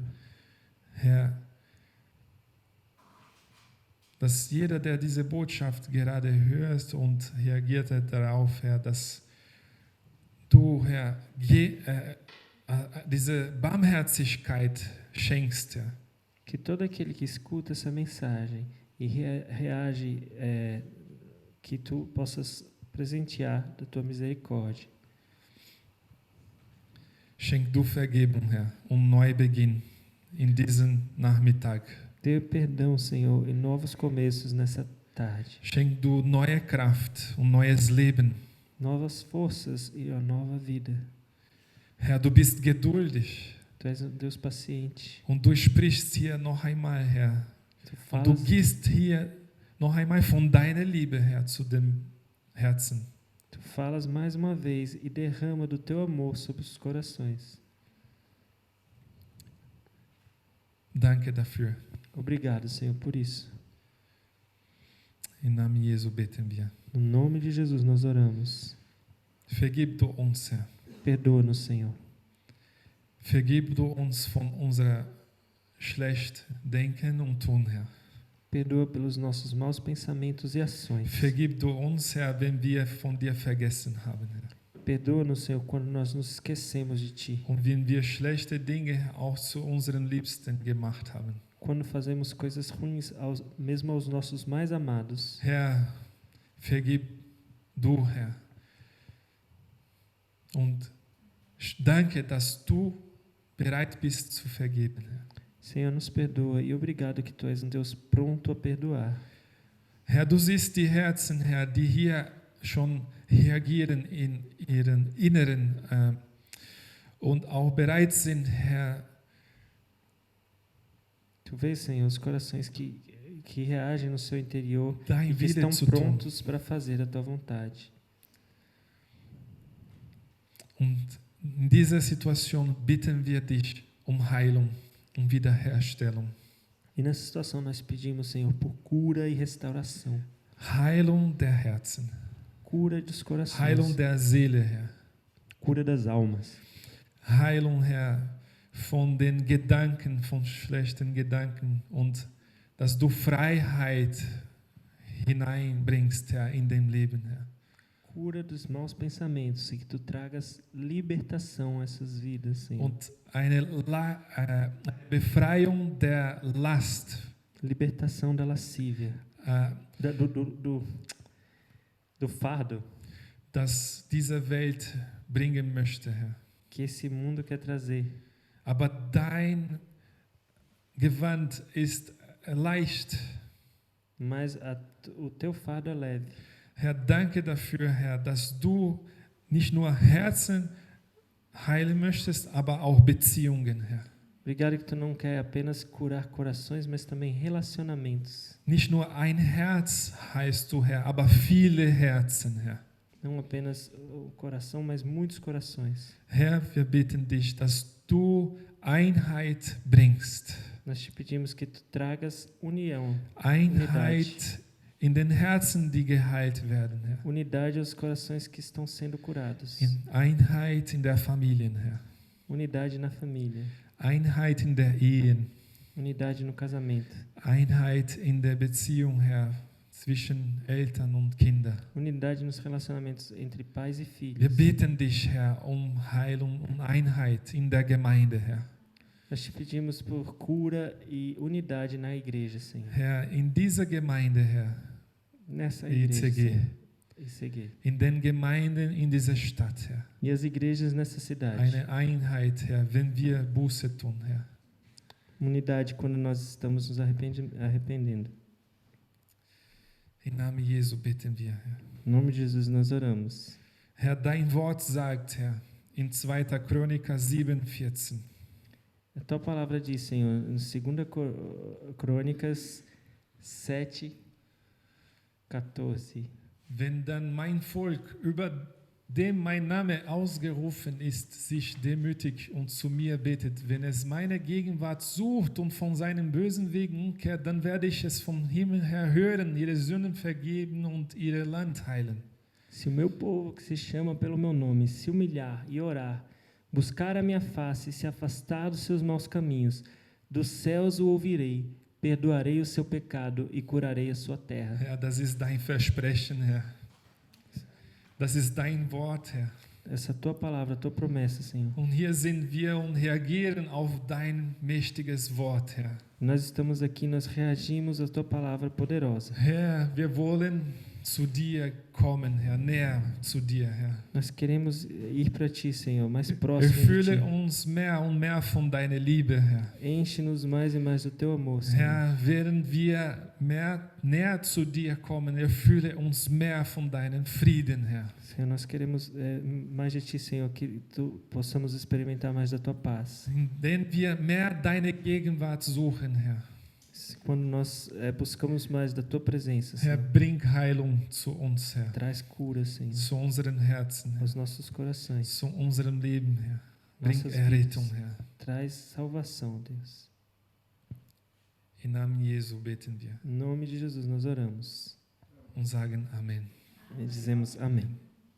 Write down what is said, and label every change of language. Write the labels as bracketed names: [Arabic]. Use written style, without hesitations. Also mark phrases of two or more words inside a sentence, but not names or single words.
[German] Herr, dass jeder, der diese Botschaft gerade hört und reagiert darauf, Herr, dass du, Herr, diese Barmherzigkeit schenkst, Herr. [Portuguese] Que todo aquele que escuta essa mensagem e reage, que tu possas presentear da tua misericórdia. [German] Schenk du Vergebung, Herr, Neubeginn in diesem Nachmittag. [Portuguese] Dê perdão, Senhor, e novos começos nessa tarde. [German] Schenk du neue Kraft und neues Leben. [Portuguese] Novas forças e a nova vida. [German] Herr, du bist geduldig. [Portuguese] Tu és Deus paciente. [German] Und du sprichst hier noch einmal, Herr. Und du gießt hier noch einmal von deiner Liebe, Herr, zu dem Herzen. [Portuguese] Tu falas mais uma vez e derrama do teu amor sobre os corações. [German] Danke dafür. [Portuguese] Obrigado, Senhor, por isso. [German] Im Namen Jesu beten wir. [Portuguese] No nome de Jesus nós oramos. [German] Vergib du uns, Herr. [Portuguese] Perdoa-nos, Senhor. [German] Vergib du uns von unserer schlecht Denken und Tun, Herr. [Portuguese] Perdoa pelos nossos maus pensamentos e ações. [German] Vergib du uns, Herr, wenn wir von dir vergessen haben, Herr. [Portuguese] Perdoa-nos, Senhor, quando nós nos esquecemos de Ti. [German] Und wenn wir schlechte Dinge auch zu unseren Liebsten gemacht haben. [Portuguese] Quando fazemos coisas ruins, mesmo aos nossos mais amados. [German] Herr, vergib du, Herr. Und danke, dass du bereit bist zu vergeben, Herr. [Portuguese] Senhor, nos perdoa e obrigado que Tu és um Deus pronto a perdoar. [German] Herr, du siehst die Herzen, Herr, die hier schon reagieren in ihren Inneren und auch bereit sind, Herr, [Portuguese] Tu vês, Senhor, os corações que reagem no seu interior [German] dein [Portuguese] e que [German] Wille [Portuguese] estão [German] zu tun. [Portuguese] prontos para fazer a Tua vontade. [German] Und in dieser Situation bitten wir dich um Heilung, um Wiederherstellung. [Portuguese] E nessa situação nós pedimos, Senhor, por cura e restauração. [German] Heilung der Herzen, [Portuguese] Cura dos corações. [German] Heilung der Seele, Herr. [Portuguese] Cura das almas. [German] Heilung, Herr, von den Gedanken, von schlechten Gedanken und dass du Freiheit hineinbringst, Herr, in dein Leben, Herr. [Portuguese] Cura dos maus pensamentos e que Tu tragas libertação a essas vidas, Senhor. [German] Und eine Befreiung der Last, [Portuguese] Libertação da lascívia. Do fardo [German] das diese Welt bringen möchte, Herr. [Portuguese] que esse mundo quer trazer. [German] Aber dein Gewand ist leicht. [Portuguese] Mas o Teu fardo é leve. [German] Herr, danke dafür, Herr, dass du nicht nur Herzen heilen möchtest, aber auch Beziehungen, Herr. [Portuguese] Obrigado que Tu não quer apenas curar corações, mas também relacionamentos. [German] Nicht nur ein Herz heißt du, Herr, aber viele Herzen, Herr. [Portuguese] Não apenas o coração, mas muitos corações. [German] Herr, wir bitten dich, dass du Einheit bringst. [Portuguese] Nós Te pedimos que Tu tragas união. [German] Einheit in den Herzen, die geheilt werden, Herr. [Portuguese] Unidade aos corações que estão sendo curados. [German] Einheit in der Familien, Herr. [Portuguese] Unidade na família. [German] Einheit in der Ehen. [Portuguese] Unidade no casamento. [German] Einheit in der Beziehung, Herr, zwischen Eltern und Kindern. [Portuguese] Unidade nos relacionamentos entre pais e filhos. [German] Wir bitten dich, Herr, um Heilung und Einheit in der Gemeinde, Herr. [Portuguese] Nós Te pedimos por cura e unidade na igreja, Senhor. [German] Herr, in dieser Gemeinde, Herr, [Portuguese] Nessa igreja, ICG, Senhor. [German] ICG. in den Gemeinden in dieser Stadt, Herr. [Portuguese] E as igrejas nessa cidade. [German] Eine Einheit, Herr, wenn wir Buße tun, Herr. [Portuguese] Unidade quando nós estamos nos arrependendo. [German] Im Namen Jesu bitten wir, Herr. [Portuguese] Em nome de Jesus nós oramos. [German] Herr, dein Wort sagt, Herr, in 2. Chroniker 7,14. [Portuguese] A Tua palavra diz, Senhor, em 2 Crônicas 7:14. [German] Wenn dann mein Volk, über dem mein Name ausgerufen ist, sich demütigt und zu mir betet, wenn es meine Gegenwart sucht und von seinen bösen Wegen umkehrt, dann werde ich es vom Himmel her hören, ihre Sünden vergeben und ihr Land heilen. [Portuguese] Se o meu povo que se chama pelo meu nome se humilhar e orar, buscar a minha face e se afastar dos seus maus caminhos, dos céus o ouvirei, perdoarei o seu pecado e curarei a sua terra. [German] Herr, das ist dein Versprechen, Herr. Das ist dein Wort, Herr. [Portuguese] Essa é a Tua palavra, a Tua promessa, Senhor. [German] Und hier sind wir und reagieren auf dein mächtiges Wort, Herr. [Portuguese] Nós estamos aqui, nós reagimos à Tua palavra poderosa. [German] Herr, wir wollen zu dir kommen, Herr, näher zu dir, Herr. [Portuguese] Nós queremos ir para Ti, Senhor, mais próximo de [German] Erfülle [Portuguese] Ti. [German] uns mehr und mehr von deiner Liebe, Herr. [Portuguese] Enche-nos mais e mais do Teu amor, Senhor. [German] Herr, während wir näher zu dir kommen, erfülle uns mehr von deinem Frieden, Herr. [Portuguese] Senhor, nós queremos mais de Ti, Senhor, que possamos experimentar mais da Tua paz. [German] Indem wir mehr deine Gegenwart suchen, Herr. [Portuguese] mais, quando nós buscamos mais da Tua presença, [German] Herr, [Portuguese] Senhor. [German] bring Heilung zu uns, Herr. [Portuguese] Traz cura, Senhor, [German] Zu unseren Herzen, Herr. [Portuguese] aos nossos corações, [German] Zu unserem Leben, Herr. Bring [Portuguese] nossas [German] Errettung, [Portuguese] vidas. [German] Herr. [Portuguese] Traz salvação, Deus. [German] Im Namen Jesu beten wir [Portuguese] Em nome de Jesus nós oramos [German] und sagen Amen. [Portuguese] e dizemos amém.